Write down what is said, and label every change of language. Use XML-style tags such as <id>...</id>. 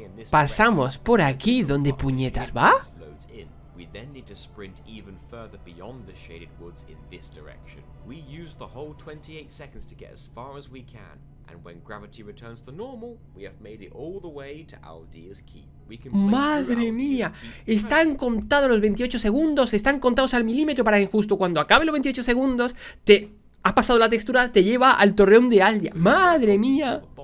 <es>Pasamos por aquí, ¿dónde puñetas va?</es> <en>We then need to sprint even further beyond the shaded woods in this direction. We use the whole 28 seconds to get as far as we can, and when gravity returns to normal, we have made it all the way to Aldea's Keep. We can play through</en> <es>Madre</es> <en>Aldea's</en> <es>mía,</es> <en>Keep</en> <es>están contados los 28 segundos, están contados al milímetro para que justo cuando acabe los 28 segundos te has pasado la textura, te lleva al torreón de Aldea. Madre mía.</es>